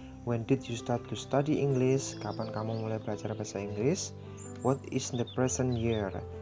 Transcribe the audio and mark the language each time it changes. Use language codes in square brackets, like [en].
[en] When did you start to study English? [id] Kapan kamu mulai belajar bahasa Inggris? [en] What is the present year?